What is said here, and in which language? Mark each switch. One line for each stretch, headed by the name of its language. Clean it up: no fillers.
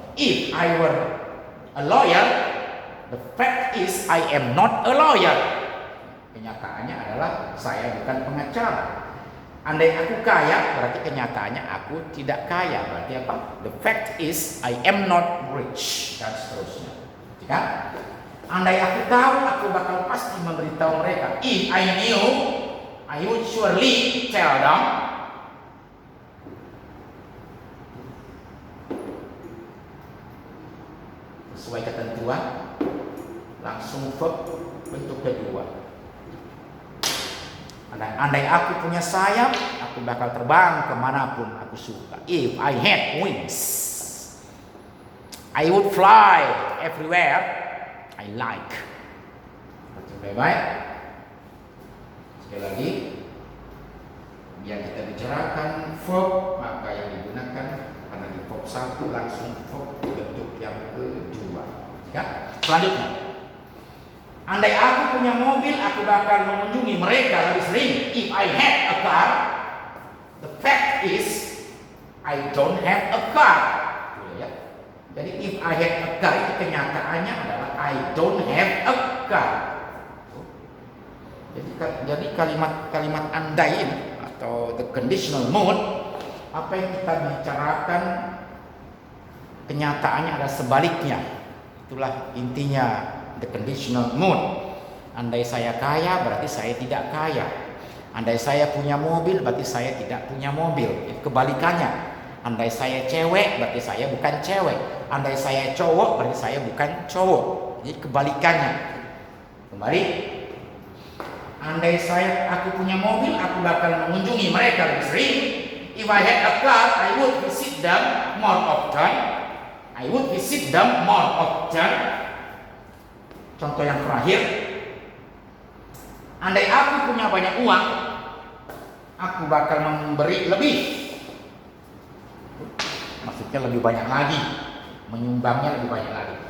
English: If I were a lawyer, the fact is I am not a lawyer.
Indonesian: Kenyataannya adalah saya bukan pengacara. Andai aku kaya berarti kenyataannya aku tidak kaya. Berarti apa?
English: The fact is I am not rich,
Indonesian: dan seterusnya. Kan? Andai aku tahu, aku bakal pasti memberitahu mereka.
English: If I knew, I would surely tell them.
Indonesian: Sesuai ketentuan, langsung verb bentuk kedua. Andai aku punya sayap, aku bakal terbang kemanapun aku suka.
English: If I had wings, I would fly everywhere I like.
Indonesian: Baik-baik. Sekali lagi, yang kita bicarakan verb, maka yang digunakan karena di verb 1 langsung verb bentuk yang kedua. Ya. Selanjutnya, andai aku punya mobil, aku bakal mengunjungi mereka lebih sering.
English: If I had a car, the fact is I don't have a car.
Indonesian: Ya. Jadi
English: if I had a car
Indonesian: itu kenyataannya adalah
English: I don't have a car.
Indonesian: Jadi kalimat andai ini atau the conditional mode, apa yang kita bicarakan kenyataannya adalah sebaliknya. Itulah intinya the conditional mode. Andai saya kaya berarti saya tidak kaya. Andai saya punya mobil berarti saya tidak punya mobil. Itu kebalikannya. Andai saya cewek berarti saya bukan cewek. Andai saya cowok berarti saya bukan cowok. Jadi kebalikannya. Kembali, Andai aku punya mobil, aku bakal mengunjungi mereka lebih sering.
English: If I had a car, I would visit them more often. I would visit them more often.
Indonesian: Contoh yang terakhir, andai aku punya banyak uang, aku bakal memberi lebih. Maksudnya lebih banyak lagi, menyumbangnya lebih banyak lagi.